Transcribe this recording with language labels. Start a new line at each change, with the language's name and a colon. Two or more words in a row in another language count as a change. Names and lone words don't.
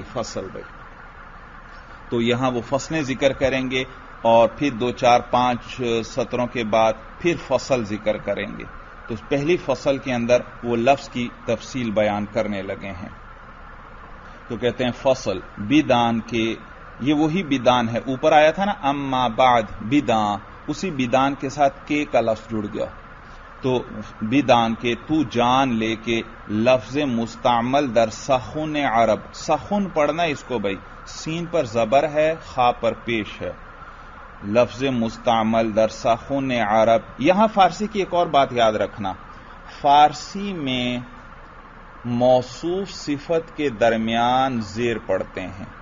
Urdu: فصل بھائی تو یہاں وہ فصلیں ذکر کریں گے اور پھر 2 4 5 سطروں کے بعد پھر فصل ذکر کریں گے. تو پہلی فصل کے اندر وہ لفظ کی تفصیل بیان کرنے لگے ہیں. تو کہتے ہیں
Persian: فصل بدان کے،
Urdu: یہ وہی بدان ہے، اوپر آیا تھا نا
Arabic: اما بعد
Urdu: بدان، اسی بدان کے ساتھ کے کا لفظ جڑ گیا. تو
Persian: بدان کے
Urdu: تو جان لے کے
Persian: لفظ مستعمل در سخن عرب.
Urdu: سخن پڑھنا اس کو بھائی، سین پر زبر ہے، خا پر پیش ہے.
Persian: لفظ مستعمل در سخن عرب.
Urdu: یہاں فارسی کی ایک اور بات یاد رکھنا، فارسی میں موصوف صفت کے درمیان زیر پڑتے ہیں.